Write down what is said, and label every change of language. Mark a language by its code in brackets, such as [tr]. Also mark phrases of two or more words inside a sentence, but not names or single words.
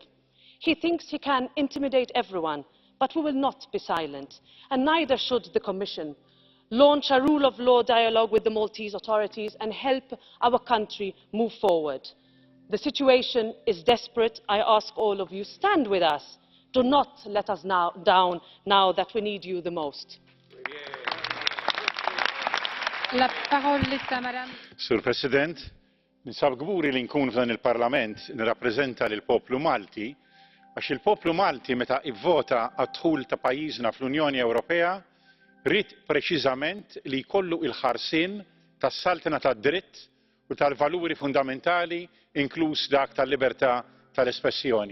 [en] He thinks he can intimidate everyone, but we will not be silent, and neither should the Commission. Launch a rule of law dialogue with the Maltese authorities and help our country move forward. The situation is desperate. I ask all of you, stand with us. Do not let us down now that we need you the most. [mt] Sur President, ninsab gburi li nkun f'dan il-Parlament nirrappreżenta lil poplu Malti għax il-poplu Malti meta ivvota għad-dħul ta' pajjiżna fl-Unjoni Ewropea rid preċiżament li jkollu il-ħarsien tas-saltina tad-dritt u tal-valuri fundamentali inkluż dak tal-libertà tal-espressjoni.